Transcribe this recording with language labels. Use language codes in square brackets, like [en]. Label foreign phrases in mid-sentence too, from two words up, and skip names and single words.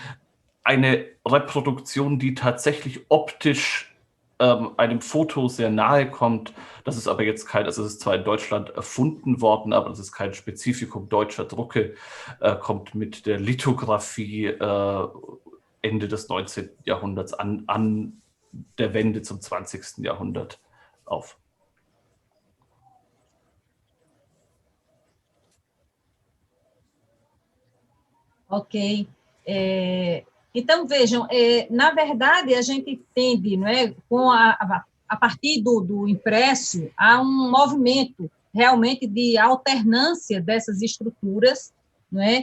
[de] Eine Reproduktion, die tatsächlich optisch einem Foto sehr nahe kommt, das ist aber jetzt kein, also es ist zwar in Deutschland erfunden worden, aber das ist kein Spezifikum deutscher Drucke, kommt mit der Lithografie Ende des 19. Jahrhunderts an der Wende zum 20. Jahrhundert auf. Ok. [pt] Então, vejam, na verdade, a gente entende, não é, a partir do impresso, há um movimento realmente de alternância dessas estruturas, não é?